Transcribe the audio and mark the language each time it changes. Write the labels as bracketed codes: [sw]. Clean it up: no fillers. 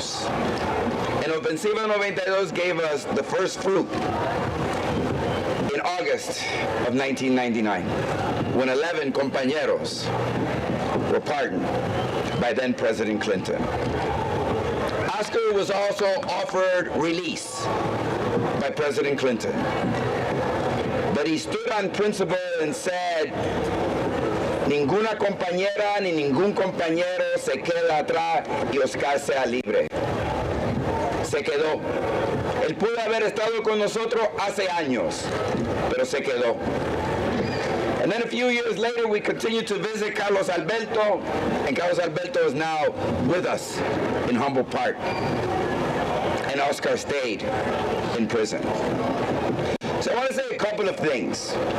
[en] And Ofensiva 92 gave us the first fruit in August of 1999, when 11 compañeros were pardoned by then President Clinton. Oscar was also offered release by President Clinton. But he stood on principle and said, [es] ninguna compañera ni ningún compañero se queda atrás y Oscar sea libre. Se quedó. Él pudo haber estado con nosotros hace años, pero se quedó. [en] And then a few years later, we continued to visit Carlos Alberto, and Carlos Alberto is now with us in Humboldt Park. And Oscar stayed in prison. So I want to say a couple of things.